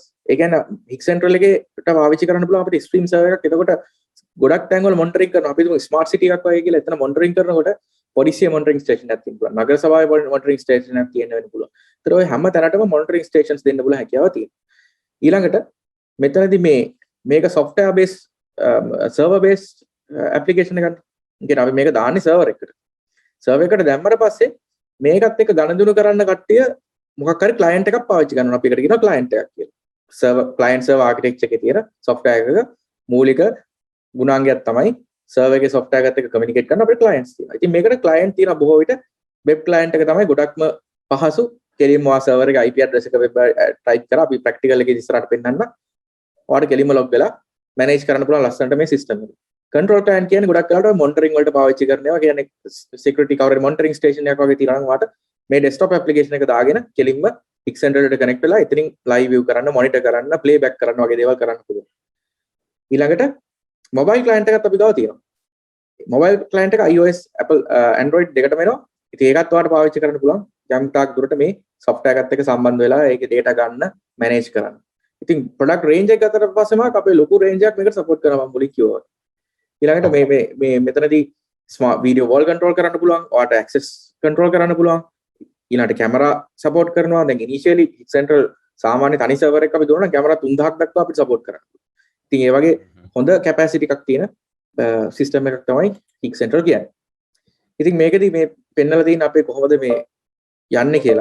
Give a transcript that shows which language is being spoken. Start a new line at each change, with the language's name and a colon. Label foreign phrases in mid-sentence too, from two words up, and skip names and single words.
Sinhala: ඒ කියන්නේ Higg Central එකේට පාවිච්චි කරන්න පුළුවන් අපිට
English: stream server
Sinhala: එකක්. එතකොට ගොඩක් තැන්වල මොනිටරින් කරනවා. අපි හිතමු
English: smart city
Sinhala: එකක් වගේ කියලා එතන මොනිටරින් කරනකොට පොලිසිය
English: monitoring station
Sinhala: එකක් තියෙන්න පුළුවන්. නගර සභාවේ
English: monitoring station
Sinhala: එකක් තියෙන්න වෙන්න පුළුවන්. ඒතර ඔය හැම තැනටම
English: monitoring stations
Sinhala: දෙන්න පුළුවන් හැකියාව තියෙනවා. ඊළඟට මෙතනදී මේක
English: software based server based application
Sinhala: එකක්. කියන්නේ අපි මේක දාන්නේ සර්වර් එකකට. සර්වර් එකට දැම්මට පස්සේ මේකත් එක්ක ගණදුණු කරන්න කට්ටිය මොකක් හරි client එකක් පාවිච්චි කරනවා. අපි ඒකට කියනවා client එකක් කියලා.
English: client server architecture
Sinhala: එකේ තියෙන software එකක මූලික ගුණාංගයක් තමයි server එකේ software එකත් එක්ක communicate කරන අපේ clients තියෙනවා. ඉතින් මේකට client තියෙන බොහෝ විට web client එක තමයි ගොඩක්ම පහසු. කෙලින්ම ඔයා server එකේ
English: IP address
Sinhala: එක web type කරා අපි practical එකේ ඉස්සරහට පෙන්නන්න. ඔයාලට කෙලින්ම log වෙලා manage කරන්න පුළුවන් ලස්සනට මේ system එක.
English: control client
Sinhala: කියන්නේ ගොඩක් වෙලාවට monitoring වලට පාවිච්චි කරන ඒවා. කියන්නේ
English: security coverage monitoring station
Sinhala: එකක් වගේ තියෙනවා නම් ඔයාලට මේ
English: desktop application
Sinhala: එක දාගෙන කෙලින්ම Higg Central එකට connect වෙලා එතනින්
English: live view
Sinhala: කරන්න, monitor කරන්න, playback කරන්න වගේ දේවල් කරන්න පුළුවන්. ඊළඟට
English: mobile client
Sinhala: එකත් අපි ගාව තියෙනවා.
English: mobile client
Sinhala: එක iOS, Apple, Android දෙකටම එනවා. ඉතින් ඒකත් ඔයාලට පාවිච්චි කරන්න පුළුවන්. යම් තාක් දුරට මේ software එකත් එක්ක සම්බන්ධ වෙලා ඒකේ data ගන්න, manage කරන්න. ඉතින්
English: product range
Sinhala: එක ගත්තට පස්සේ මාක අපේ ලොකු range එකක් මේකට support කරනවා මම මුලින් කිව්වා. ඊළඟට මේ මෙතනදී
English: smart video wall control
Sinhala: කරන්න පුළුවන්, ඔයාලට
English: access control
Sinhala: කරන්න පුළුවන්. ඊළඟට
English: camera support
Sinhala: කරනවා. දැන් initially Higg Central සාමාන්‍ය තනි server එකක් අපි දුන්නා නම් camera 3000ක් දක්වා අපිට support කරන්න පුළුවන්. ඉතින් ඒ වගේ හොඳ capacity එකක් තියෙන system එකක් තමයි Higg Central කියන්නේ. ඉතින් මේකදී මේ පෙන්නලා තියෙන අපේ කොහොමද මේ යන්නේ කියලා.